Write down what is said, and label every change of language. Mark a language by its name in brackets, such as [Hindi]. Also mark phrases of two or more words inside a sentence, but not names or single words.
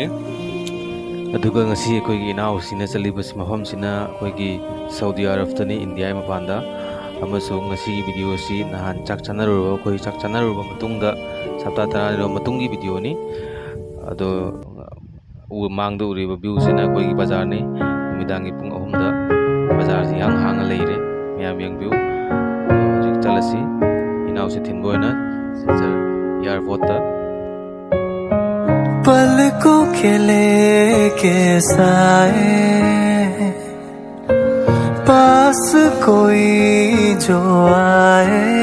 [Manipuri] ꯑꯗꯨꯒ ꯉꯁꯤ ꯑꯩꯈꯣꯏꯒꯤ ꯏꯅꯥꯎꯁꯤꯅ ꯆꯠꯂꯤꯕ ꯃꯐꯝꯁꯤꯅ ꯑꯩꯈꯣꯏꯒꯤ ꯁꯥꯎꯗꯤ ꯑꯔꯕꯇꯅꯤ ꯏꯟꯗꯤꯌꯥꯒꯤ ꯃꯄꯥꯟꯗ ꯑꯃꯁꯨꯡ ꯉꯁꯤꯒꯤ ꯚꯤꯗꯤꯑꯣꯁꯤ ꯅꯍꯥꯟ ꯆꯥꯛ ꯆꯥꯅꯔꯨꯔꯕ ꯑꯩꯈꯣꯏ ꯆꯥꯛ ꯆꯥꯅꯔꯨꯕ ꯃꯇꯨꯡꯗ ꯁꯞꯇꯥ 10 ꯃꯇꯨꯡꯒꯤ ꯚꯤꯗꯤꯑꯣꯅꯤ ꯑꯗꯣ ꯃꯥꯡꯗ ꯎꯔꯤꯕ ꯚ꯭ꯌꯨꯁꯤꯅ ꯑꯩꯈꯣꯏꯒꯤ ꯕꯖꯥꯔꯅꯤ ꯅꯨꯃꯤꯗꯥꯡꯒꯤ ꯄꯨꯡ 3ꯗ ꯕꯖꯥꯔꯁꯤ ꯍꯥꯡꯅ ꯂꯩꯔꯦ ꯃꯌꯥꯝ ꯌꯦꯡꯕꯤꯌꯨ ꯍꯧꯖꯤꯛ ꯆꯠꯂꯁꯤ ꯏꯅꯥꯎꯁꯦ ꯊꯤꯟꯕꯣꯅ ꯑꯦꯌꯔꯄꯣꯔꯠ [Hindi] पलकों के लेके साए पास कोई जो आए